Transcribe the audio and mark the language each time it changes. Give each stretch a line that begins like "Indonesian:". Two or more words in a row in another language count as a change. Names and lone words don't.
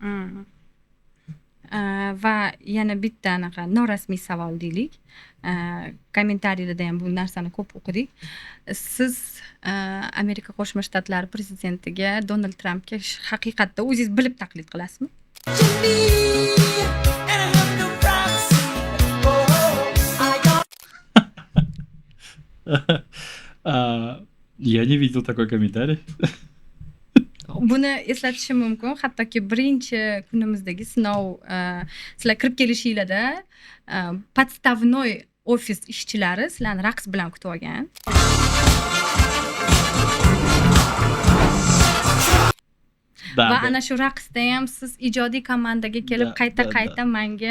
Uzbek: Va yana bitta anaqa norasmiy savol deylik. Kommentariylarda ham bu narsani ko'p o'qidik. Siz Amerika Qo'shma Shtatlari prezidentiga Donald Trampga haqiqatda o'zingiz bilib taqlid qilasizmi?
Russian: Я не видел такой комментарий.
Uzbek: Buni eslatishim mumkin. Hattoki birinchi kunimizdagi sinov sizlar kirib kelishinglarda
Russian: подставной офис
Uzbek: ishchilari sizlarni raqs bilan kutib olgan. Va ana shu raqsda ham siz ijodiy komandaga kelib qayta menga